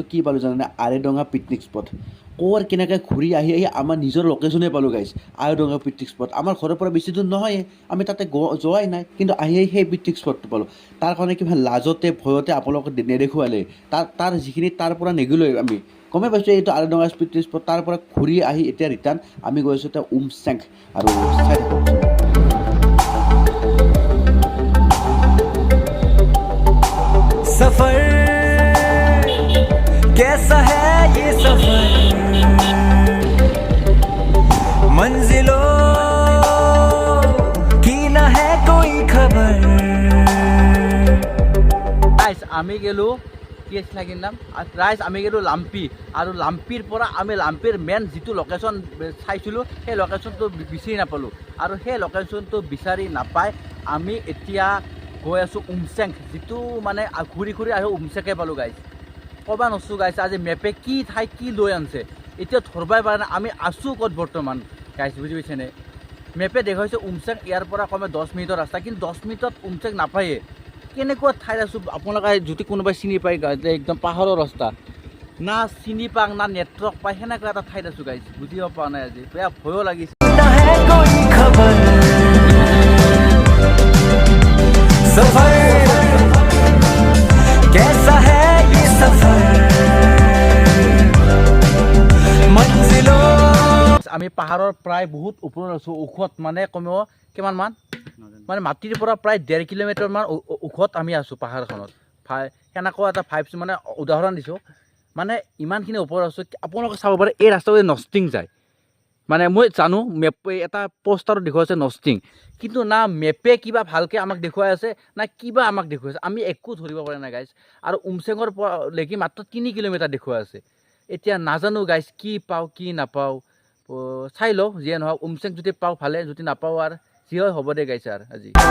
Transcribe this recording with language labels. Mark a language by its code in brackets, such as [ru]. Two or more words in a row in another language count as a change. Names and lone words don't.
[as] কি পালোঁ জানেনে আৰেডঙা [en] picnic spot [as] ক'ৰ কেনেকৈ ঘূৰি আহি আমাৰ নিজৰ লোকেশ্যনে পালোঁ গাইজ আৰেডঙা [en] picnic spot [as] আমাৰ ঘৰৰ পৰা বেছি দূৰ নহয়ে আমি তাতে যোৱাই নাই কিন্তু আহি সেই পিকনিক স্পটটো পালোঁ তাৰ কাৰণে কিবা লাজতে ভয়তে আপোনালোকক নেদেখুৱালে তাৰ যিখিনি তাৰ পৰা নেগিলোঁ আমি গমেই পাইছোঁ এইটো আৰেডঙা [en] picnic spot [as] তাৰ পৰা ঘূৰি আহি এতিয়া ৰিটাৰ্ণ আমি গৈ আছোঁ এতিয়া উমচেং আৰু [hi] सफर कैसा है ये सफर मंजिलों की ना है कोई खबर [as] আমি গেলোঁ কি আছিল ঠাইখিনিৰ নাম ৰাইজ আমি গ'লোঁ লাম্পি আৰু লাম্পিৰ পৰা আমি লাম্পিৰ মেইন যিটো লোকেশ্যন চাইছিলোঁ সেই লোকেশ্যনটো বিচাৰি নাপালোঁ আৰু সেই লোকেশ্যনটো বিচাৰি নাপাই আমি এতিয়া গৈ আছোঁ উমচেং যিটো মানে ঘূৰি ঘূৰি আহি উমচেঙে পালোঁ গাইজ ক'ব নচোঁ গাইজ আজি মেপে কি ঠাই কি লৈ আনিছে এতিয়া ধৰিবই পৰা নাই আমি আছোঁ ক'ত বৰ্তমান গাইজ বুজি পাইছেনে মেপে দেখুৱাইছে উমচেং ইয়াৰ পৰা কমে 10 মিনিটৰ ৰাস্তা কিন্তু 10 মিনিটত উমচেং নাপায়ে কেনেকুৱা ঠাইত আছোঁ আপোনালোকে যদি কোনোবাই চিনি পায় একদম পাহাৰৰ ৰাস্তা না চিনি পাওঁ না নেটৱৰ্ক পায় সেনেকুৱা এটা ঠাইত আছোঁ গাইজ বুজিব পৰা নাই আজি বেয়া ভয়ো লাগিছে [hi] न है कोई खबर सफर कैसा है ये सफर मंजिलों [as] আমি পাহাৰৰ প্ৰায় বহুত ওপৰত আছোঁ ওখত মানে কমেও কিমানমান মানে মাটিৰ পৰা প্ৰায় 1.5 কিলোমিটাৰমান ওখত আমি আছোঁ পাহাৰখনত সেনেকুৱা এটা ভাইবছ মানে উদাহৰণ দিছোঁ মানে ইমানখিনি ওপৰত আছোঁ আপোনালোকে চাব পাৰে এই ৰাস্তাটোৱে নষ্টিং যায় মানে মই জানো মেপে এটা পোষ্টাৰত দেখুৱাইছে নষ্টিং কিন্তু না মেপে কিবা ভালকৈ আমাক দেখুৱাই আছে না কিবা আমাক দেখুৱাইছে আমি একো ধৰিব পৰা নাই গাইজ আৰু উমচেঙৰ পৰা লৈকে মাত্ৰ 3 কিলোমিটাৰ দেখুৱাই আছে এতিয়া নাজানো গাইজ কি পাওঁ কি নাপাওঁ চাই লওঁ যিয়ে নহওক উমচেং যদি পাওঁ ভালে যদি নাপাওঁ আৰু যি হয় হ'ব দে গাইছে আৰু আজি